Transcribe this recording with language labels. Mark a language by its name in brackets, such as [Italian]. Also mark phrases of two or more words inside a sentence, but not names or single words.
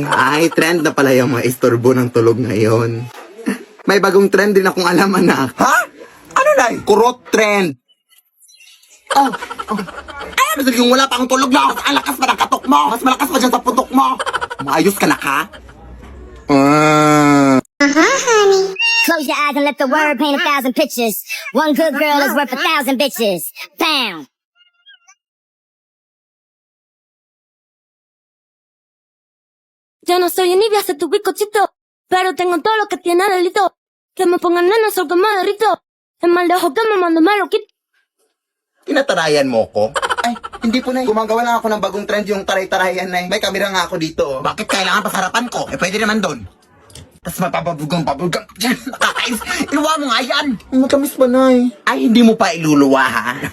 [Filipino] Ay, trend na pala yung mga istorbo ng tulog ngayon. May bagong trend din akong alam, anak. Ha? Ano na? Kurot trend. Ay, ano yung wala pa akong tulog na? Mas alakas pa ng katok mo. Mas malakas pa dyan sa putok mo. Maayos ka na ka? [English] Close your eyes and let the word paint 1,000 pictures. One good girl is worth 1,000 bitches. Bam! [Spanish] Yo no soy envidia de tu bizcochito, pero tengo todo lo que tiene delito. Que me pongan nena, sol que me derrito. Es mal de ojo que me mando malo, [English] quit. [Filipino] Tinatarayan mo ko? Ay, hindi po, Nay. Gumagawa lang ako ng bagong trend, yung taray-tarayan, Nay. May kamera nga ako dito, oh. Bakit kailangan pasarapan ko? Eh, pwede naman doon. Tapos mapapabugong-pabugong dyan. Nakakais. Iluwa mo nga yan. Matamis ba, Nay? Ay, hindi mo pa iluluwa, ha?